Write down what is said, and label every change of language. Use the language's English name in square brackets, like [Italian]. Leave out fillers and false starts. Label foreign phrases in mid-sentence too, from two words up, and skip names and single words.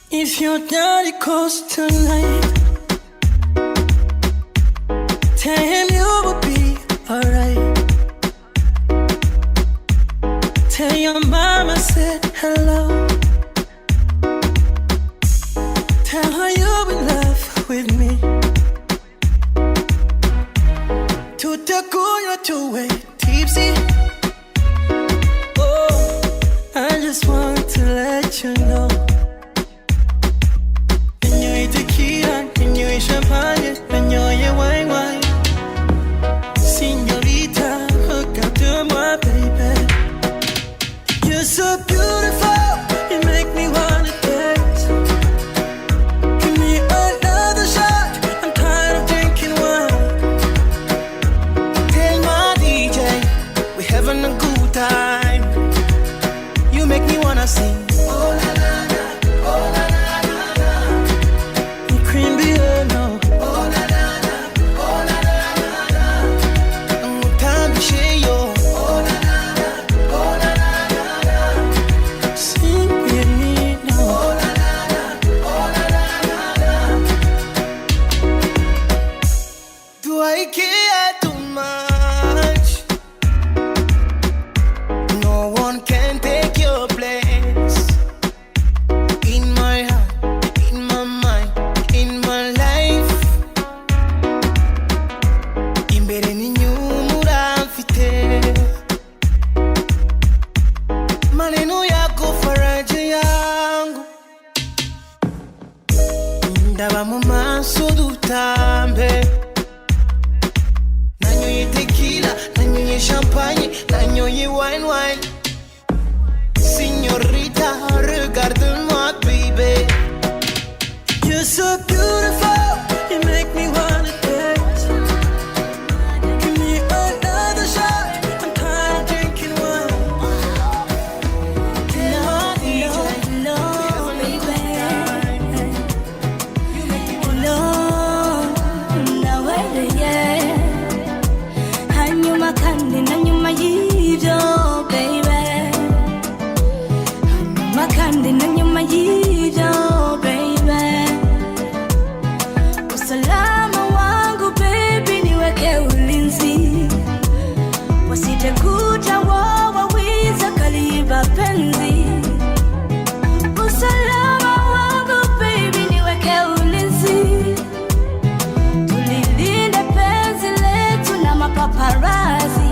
[English] If your daddy calls tonight, tell him you will be alright. Tell your mama said hello. Tell her you're in love with me. [Swahili] Tutakunywa tuwe tipsy. [English] Oh, I just want to let you know. When you eat tequila, when you eat champagne, when you eat wine, señorita, hook up to my baby. You're so beautiful, you make me wanna dance. Give me another shot, I'm tired of drinking wine. Tell my DJ, we're having a good time. You make me wanna sing. Oh la la la, oh la la la la. You cream be no. Oh la la la, oh la la la la. I'm time to share yo. Oh la la la, oh la la la la. Sing with me now. Oh la la la, oh la la la la. Do I care too much? No one can take your place. In my heart, in my mind, in my life. [Kinyarwanda] Imbere n'inyuma mfite. [Swahili] Maneno yako faraja yangu. [Kinyarwanda] Ndaba mu maso dutambe. Nanyoye tequila, nanyoye champagne, nanyoye wine. [French] Señorita, regarde-moi, [English] baby. You're so beautiful, you make me wanna dance. Give me another shot, I'm tired of drinking wine. [Kinyarwanda] Hanyuma kandi na nyuma y'ibyo baby, hanyuma kandi na nyuma y'ibyo [Swahili] baby, usalama wangu baby niweke ulinzi, wasije kuja wawiza kaliba penzi. Usalama wangu baby niweke ulinzi, tulilinde penzi letu na mapaparazi.